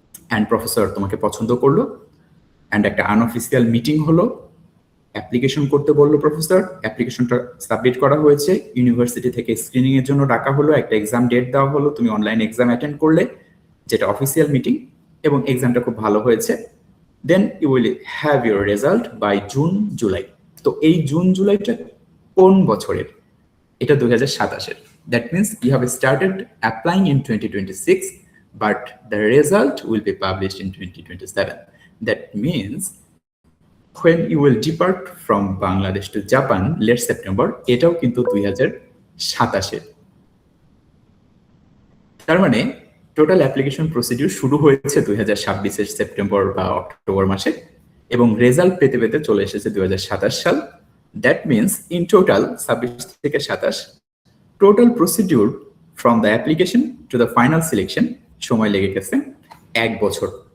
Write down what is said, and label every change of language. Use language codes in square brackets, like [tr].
[bn] And professor তোমাকে পছন্দ করলো অ্যান্ড একটা আনঅফিসিয়াল মিটিং হলো, অ্যাপ্লিকেশন করতে বললো প্রফেসর, অ্যাপ্লিকেশনটা সাবমিট করা হয়েছে, ইউনিভার্সিটি থেকে স্ক্রিনিং এর জন্য ডাকা হলো, একটা এক্সাম ডেট দেওয়া হলো, তুমি অনলাইন এক্সাম অ্যাটেন্ড করলে যেটা অফিসিয়াল মিটিং, এবং এক্সামটা খুব ভালো হয়েছে, [en] Then you will have your result by June July. [bn] তো এই জুন জুলাইটা কোন বছরের? এটা 2027-এর। [en] That means you have started applying in 2026, but the result will be published in 2027. That means when you will depart from Bangladesh to Japan late September, [bn] এটাও কিন্তু 2027-এর। তার মানে total application procedure শুরু হয়েছে 2026-এর সেপ্টেম্বর বা অক্টোবর মাসে এবং result পেতে পেতে চলে এসেছে 2027 সাল। [en] that means in total 26 থেকে 27 total procedure from the application to the final selection [bn] সময় লেগে গেছে 1 বছর।